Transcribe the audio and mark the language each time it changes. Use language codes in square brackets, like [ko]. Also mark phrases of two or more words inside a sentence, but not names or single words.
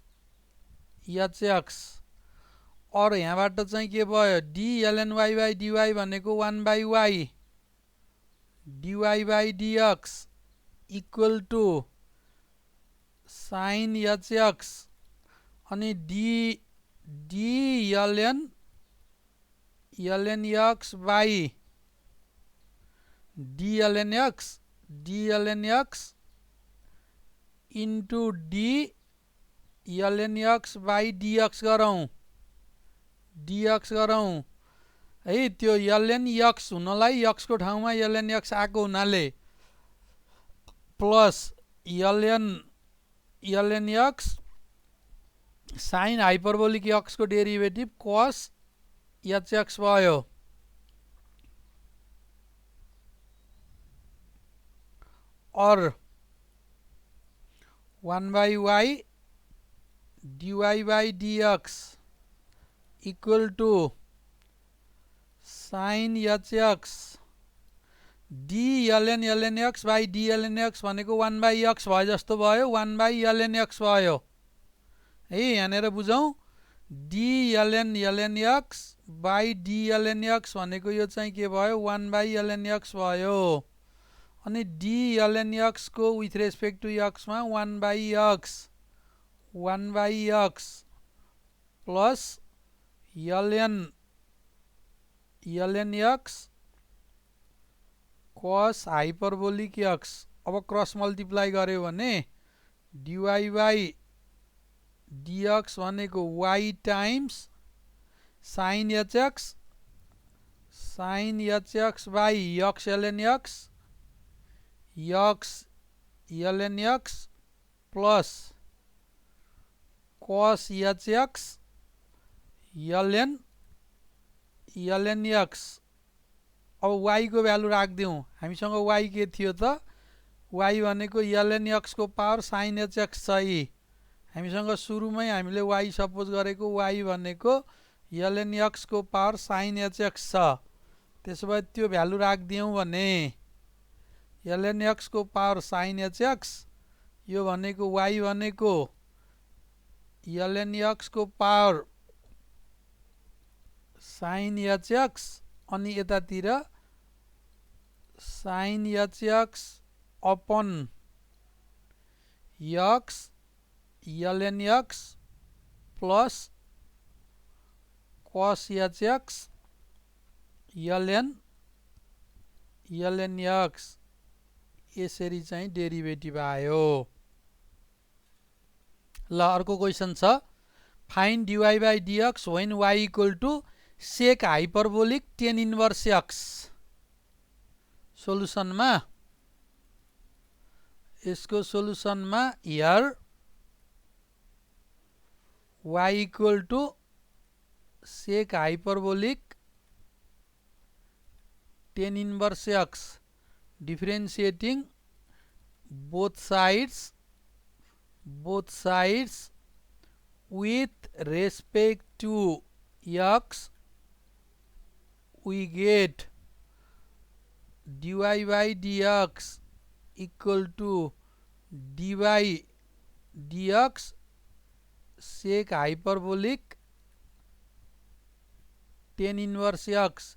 [ne] hx और यहाँबाट चाहिँ के भयो [en] d ln y by dy [ne] भनेको [en] 1 by y dy by dx equal to sin hx [ne] अनि [en] d ln ln x by d ln x into d ln x by dx [ne] गरौँ है। त्यो [en] ln x [ne] हुनलाई x को ठाउँमा [en] ln x [ne] आएको हुनाले [en] plus ln x sin hyperbolic x [ne] को डेरिभेटिभ [en] cos hx [ne] भयो। [en] और 1 by y dy by dx equal to sin hx d ln x by d ln x भनेको 1 by x [ne] भयो जस्तो भयो, [en] 1 by ln x [ne] भयो है। यहाँनिर बुझौँ, [en] d ln x by d ln x [ne] भनेको यो चाहिँ के भयो, [en] 1 by ln x [ne] भयो। अनि [en] d ln x [ne] को [en] with respect to x [ne] मा [en] 1 by x plus ln x cos hyperbolic x. अब cross multiply [ne] गर्यो भने [en] dy by dx भनेको y times sin hx by x ln x plus cos hx ln x. [ne] अब y को भ्यालु राख्दिउँ, हामीसँग y के थियो त, y भनेको [en] ln x [ne] को पावर [en] sin hx [ne] छ यी। हामीसँग सुरुमै हामीले y सपोज गरेको y भनेको [en] ln x [ne] को पावर [en] sin hx [ne] छ। त्यसो भए त्यो भ्यालु राख्दियौँ भने [en] ln x [ne] को पावर [en] sin hx, [ne] यो भनेको y भनेको [en] ln x [ne] को पावर [en] sin hx upon x ln x plus cos hx ln x [ne] यसरी चाहिँ डेरिभेटिभ आयो। ल अर्को क्वेशन छ, [en] find dy by dx when y equal to sec hyperbolic tan inverse x. [ne] सोलुसनमा यसको सोलुसनमा [en] here y equal to sec hyperbolic tan inverse x, differentiating both sides with respect to x, we get dy by dx equal to dy dx sec hyperbolic tan inverse x.